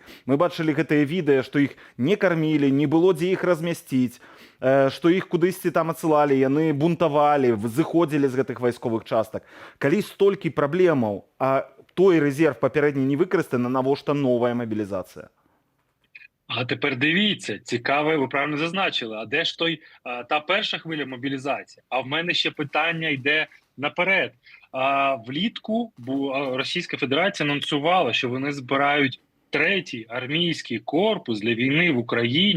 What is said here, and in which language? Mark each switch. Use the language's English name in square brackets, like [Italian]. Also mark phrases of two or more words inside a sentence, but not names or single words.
[Belarusian] Мы бачылі гэтыя відэа, што іх не кармілі, не было дзе іх размясціць, што іх кудысьці там адсылалі, яны бунтавалі, зыходзілі з гэтых вайсковых частак. Калі столькі праблемаў, а той рэзерв папярэдні не выкарыстаны, навошта новая мабілізацыя? [Ukrainian] А тепер дивіться, цікаве, ви правильно зазначили, а де ж та перша хвиля мобілізації? А в мене ще питання йде наперед. Влітку Російська Федерація анонсувала, що вони збирають третій армійський корпус для війни в Україні.